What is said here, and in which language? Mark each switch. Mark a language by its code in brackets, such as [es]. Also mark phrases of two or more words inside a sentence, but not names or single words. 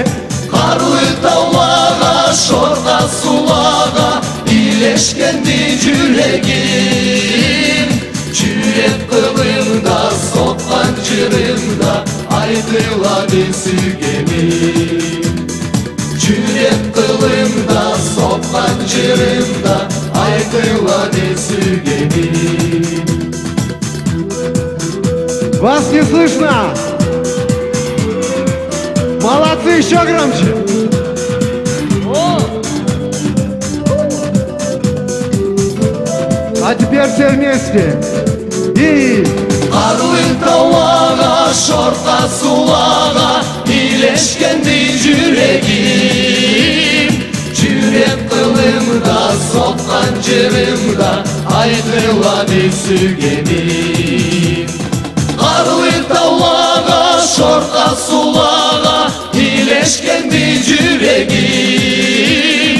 [krc] Karlı tavlağa, şorqa sulağa, ileşkendi yüreğim. Yürek kılımda, sokkan jırımda, aytıladı sügemi. Yürek kılımda, sokkan jırımda, aytıladı sügemi. [ru] Вас не слышно! Молодцы, еще громче! А теперь все вместе! И... [krc] Karlı tavlağa, şorqa sulağa, ileşkendi yüreğim. Yürek kılımda, sokkan jırımda, aytıladı sügemi. Karlı tavlağa, şorqa sulağa, ileşkendi yüreğim.